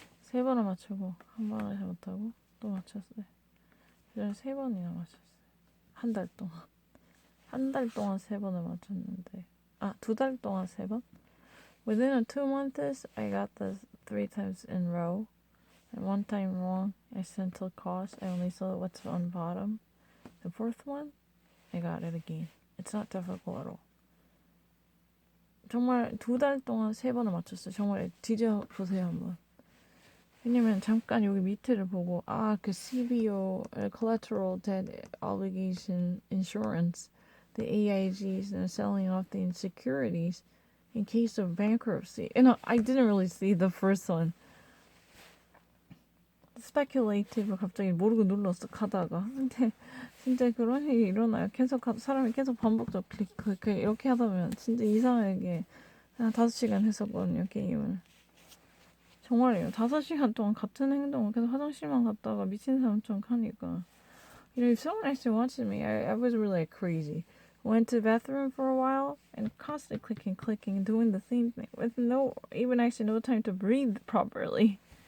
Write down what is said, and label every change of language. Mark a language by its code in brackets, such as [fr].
[ko] 3번을 맞추고 한 번을 잘못하고 또 맞췄어요. 그래서 3번이나 맞췄어요. 한 달 동안. 한 달 동안 3번을 맞췄는데. 2달 동안 3번? [en] Within 2 months, I got this 3 times in row. And 1 time wrong, accidental cause. I only saw what's on bottom. The 4th one, I got it again. It's not difficult at all. [ko] 정말 2달 동안 3번을 맞췄어요. 정말 뒤져보세요 한번. 왜냐면 잠깐 여기 밑에를 보고 그 [en] CBO, Collateral Debt Obligation Insurance, the AIGs and selling off the insecurities in case of bankruptcy. And I didn't really see the first one. [ko] Speculative 갑자기 모르고 눌렀어 가다가. 근데 진짜 그런 일이 일어나요. 계속 사람이 계속 반복적으로 클릭 이렇게 하다 보면 진짜 이상하게 한 5시간 했었거든요 게임을. 정말이에요. 5시간 동안 같은 행동을 계속 화장실만 갔다가 미친 사람처럼 하니까. [en] You know, if someone actually watched me, I was really like crazy. Went to the bathroom for a while and constantly clicking and doing the same thing with even actually no time to breathe properly.